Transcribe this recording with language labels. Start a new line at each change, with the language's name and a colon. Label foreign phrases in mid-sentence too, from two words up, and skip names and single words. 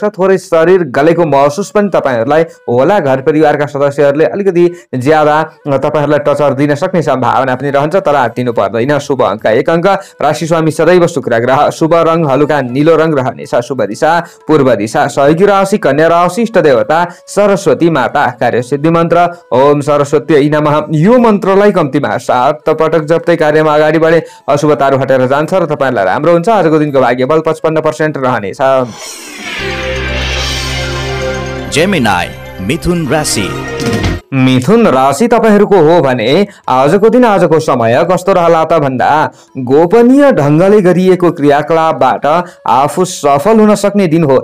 Nepali: थोरै शरीर गलेको महसुस पनि तपाईहरुलाई होला। घर परिवारका सदस्यहरूले अलिकति ज्यादा तपाईहरुलाई टचर दिन सक्ने सम्भावना पनि रहन्छ, तर आत्तिनु पर्दैन। शुभ अंक 1 अंक, राशि स्वामी सदैव शुक्र ग्रह। शुभ रंग हलुका नीलो रंग रहनेछ। शुभ दिशा पूर्व दिशा। सहयोगी राशि कन्या राशि। इष्ट देवता सरस्वती माता। कार्य सिद्धि मन्त्र
Sanskrit: ओम सरस्वती नमः।
Nepali: यो मन्त्रलाई कम्तीमा 7 पटक जप्दै कार्यमा अगाडि बढे अशुभताहरू हटेर जान्छ र तपाईलाई राम्रो हुन्छ। आजको दिनको भाग्यबल 55% रहनेछ। जेमिनाई मिथुन राशि। मिथुन राशि तपाईहरुको हो भने आजको दिन आजको समय कस्तो रहला त भन्दा गोपनीय ढंगले गरिएको क्रियाकलापबाट आफू सफल हुन सक्ने दिन हो।